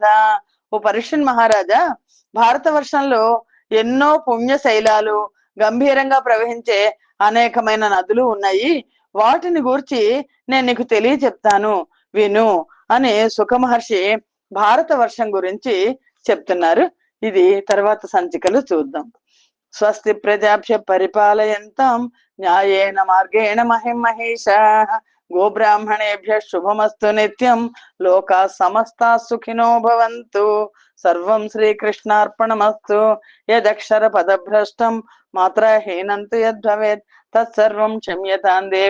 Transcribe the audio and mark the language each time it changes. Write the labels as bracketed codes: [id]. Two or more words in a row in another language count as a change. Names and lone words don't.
[te] ఓ పరీక్షన్ మహారాజా, భారత వర్షంలో ఎన్నో పుణ్య శైలాలు గంభీరంగా ప్రవహించే అనేకమైన నదులు ఉన్నాయి. వాటిని గూర్చి నేను నీకు తెలియచెప్తాను, విను అని సుఖ మహర్షి భారత వర్షం గురించి చెప్తున్నారు. ఇది తర్వాత సంచికలు చూద్దాం. [sa] स्वस्ति प्रजाभ्य परिपालयन्ताम् न्यायेन मार्गेण महिमहेषाः गोब्राह्मणेभ्य शुभमस्तु नित्यं लोका समस्ता सुखिनो भवन्तु. सर्वं श्रीकृष्णार्पणमस्तु. यदक्षर पदभ्रष्टं मात्रहीनं तु यद्भवेत् तत्सर्वं क्षम्यतां देव.